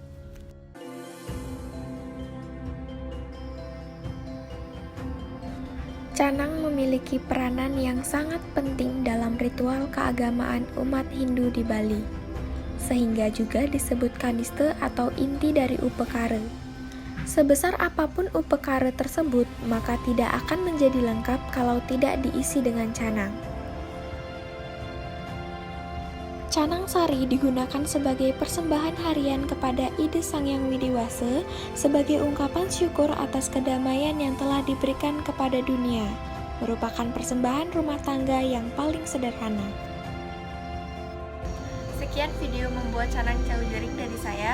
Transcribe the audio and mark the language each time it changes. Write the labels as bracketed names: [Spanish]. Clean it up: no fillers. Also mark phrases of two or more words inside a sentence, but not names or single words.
[Indonesian] Canang memiliki peranan yang sangat penting dalam ritual keagamaan umat Hindu di Bali, sehingga juga disebut kaniste atau inti dari upekara. Sebesar apapun upekara tersebut, maka tidak akan menjadi lengkap kalau tidak diisi dengan canang. Canang sari digunakan sebagai persembahan harian kepada Ide Sang Hyang Widiwasa sebagai ungkapan syukur atas kedamaian yang telah diberikan kepada dunia, merupakan persembahan rumah tangga yang paling sederhana. Sekian video membuat canang cau jering dari saya.